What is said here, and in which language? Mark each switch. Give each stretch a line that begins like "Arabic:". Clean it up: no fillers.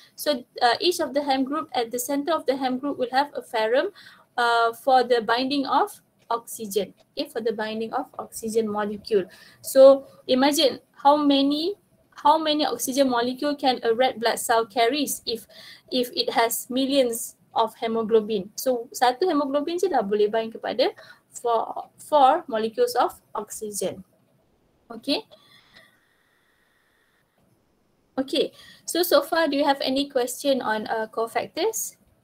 English: So each of the hem group, at the center of the hem group will have a ferrum for the binding of oxygen, okay, for the binding of oxygen molecule. So imagine how many oxygen molecule can a red blood cell carries if it has millions of hemoglobin.
Malay: So satu hemoglobin je dah boleh bind kepada 4
English: molecules of oxygen. Okay. Okay, so far do you have any question on cofactors?